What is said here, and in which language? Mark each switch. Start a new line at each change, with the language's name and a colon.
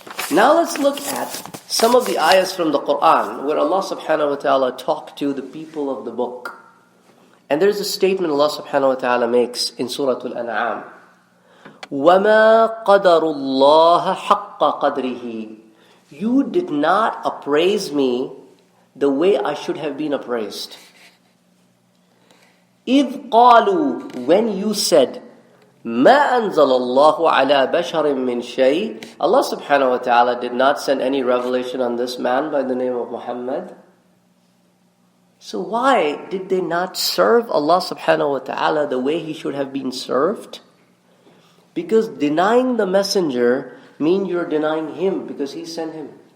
English: Now let's look at some of the ayahs from the Quran where Allah subhanahu wa ta'ala talked to the people of the book. And there's a statement Allah subhanahu wa ta'ala makes in Surah Al-An'am.
Arabic: وَمَا قَدَرُ اللَّهَ حَقَّ قَدْرِهِ.
English: You did not appraise me the way I should have been appraised.
Arabic: إِذْ قَالُوا,
English: when you said,
Arabic: مَا أَنزَلَ اللَّهُ عَلَى بَشَرٍ مِّن شَيْءٍ.
English: Allah subhanahu wa ta'ala did not send any revelation on this man by the name of Muhammad. So why did they not serve Allah subhanahu wa ta'ala the way he should have been served? Because denying the messenger means you're denying him because he sent him.